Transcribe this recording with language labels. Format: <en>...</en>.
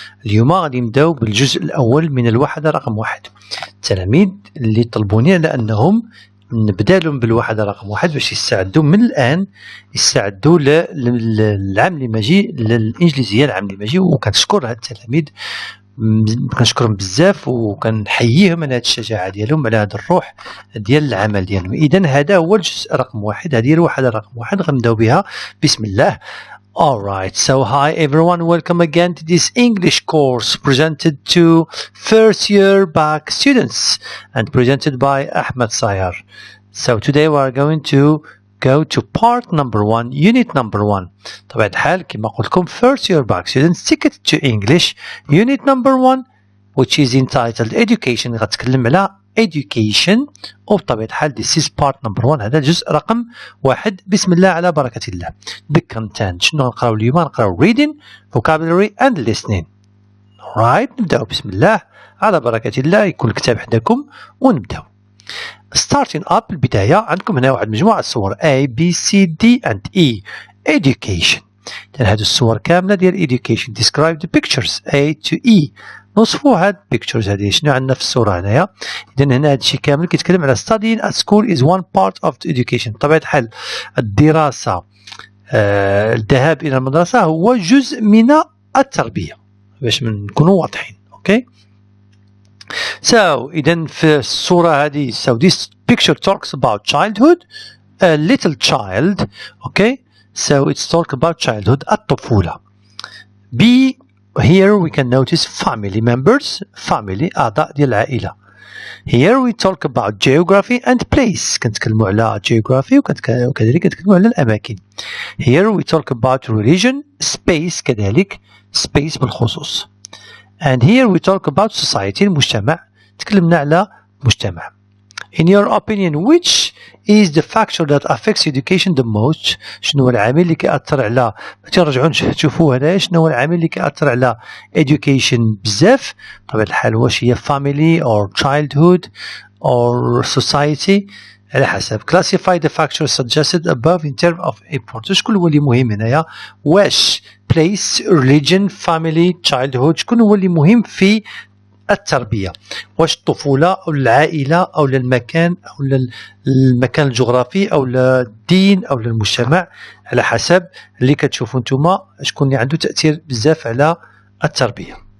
<ar>اليوم غادي نبداو بالجزء الأول من الوحدة رقم 1. التلاميذ اللي طلبوني على أنهم نبدا لهم بالوحدة رقم 1 باش يستعدوا من الآن، يستعدوا للعام اللي ماجي، للإنجليزية العام اللي ماجي. وكنشكر هاد التلاميذ، كنشكرهم بزاف وكنحييهم على هذه الشجاعه ديالهم، على هذا الروح ديال العمل ديالهم. اذا هذا هو الجزء رقم 1، هذه الوحده رقم 1 غنبداو بها بسم الله.</ar> <en>Alright, so hi everyone, welcome again to this English course presented to first year bac students and presented by Ahmed Sayar. So today we are going to go to part number 1, unit number 1.</en> <ar>طبعا الحال كما قلت لكم</ar> <en>first year bac students ticket to English unit number 1 which is entitled education.</en> <ar>غتكلم على education وبطبيعة الحال</ar> <en>this is part number 1،</en> <ar>هذا الجزء رقم 1. بسم الله على بركة الله.</ar> <en>the content</en> <ar>شنو نقراو اليوم؟ نقراو</ar> <en>reading, vocabulary and listening.</en> <ar>alright، نبداو بسم الله على بركة الله. يكون الكتاب حداكم ونبداو.</ar> <en>starting up</en> <ar>البداية عندكم هنا واحد مجموعة الصور A B C D and E. education، إذن هذه الصور كاملة ديال education.</ar> <en>describe the pictures A to E.</en> <ar>نوصفوا هاد pictures هذه شنو عندنا في الصورة هنايا. إذن هنا هذا الشيء كامل كيتكلم على</ar> <en>studying at school is one part of the education.</en> <ar>بطبيعة الحال الدراسة، الذهاب إلى المدرسة هو جزء من التربية باش نكونوا واضحين.</ar> <en>okay, so</en> <ar>إذن في الصورة هذه</ar> <en>so this picture talks about childhood, a little child. okay, so it's talk about childhood الطفولة. B here we can notice family members, family</en> <ar>أعضاء ديال العائلة.</ar> <en>here we talk about geography and place، كنتكلموا على geography</en> <ar>وكذلك كنتكلموا على الأماكن.</ar> <en>here we talk about religion, space كذلك space بالخصوص. and here we talk about society</en> <ar>المجتمع، تكلمنا على مجتمع.</ar> <en>in your opinion which is the factor that affects education the most؟</en> <ar>شنو هو العامل اللي كيأثر على، ترجعوا تشوفوا هذا شنو هو العامل اللي كيأثر على education بزاف؟ بطبيعة الحال واش هي</ar> <en>family or childhood or society</en> <ar>على حسب.</ar> <en>classify the factors suggested above in terms of importance.</en> <ar>شكون هو اللي مهم هنايا؟ واش place, religion, family, childhood شكون هو اللي مهم في التربية؟ واش الطفولة أو العائلة أو المكان أو المكان الجغرافي أو الدين أو المجتمع؟ على حسب اللي كتشوفوا نتوما شكون اللي عنده تأثير بزاف على التربية.</ar>